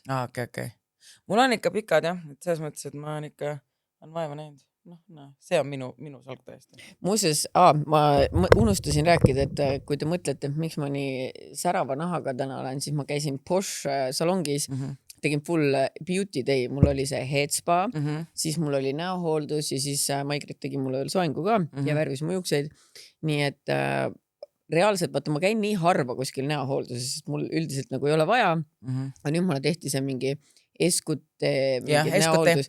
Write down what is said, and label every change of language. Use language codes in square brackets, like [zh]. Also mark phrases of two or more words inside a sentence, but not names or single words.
[et] Okay. Mul on ikka pikad, jah, et selles mõttes, et ma on ikka vaeva näinud. See on minu salk täiesti. Muuseas, ma unustasin rääkida, et kui te mõtlete, miks ma nii särava nahaga täna olen, siis ma käisin Porsche salongis, tegin [en] full beauty day, [et] mul oli see [en] head spa, [et] siis mul oli näohooldus ja siis Maigret tegi mulle veel soengu ka ja värvis mu juukseid. Nii et reaalselt, vaata, ma käin nii harva kuskil näohoolduses, sest mul üldiselt nagu ei ole vaja, aga nüüd mulle tehti see mingi eskute näohooldus.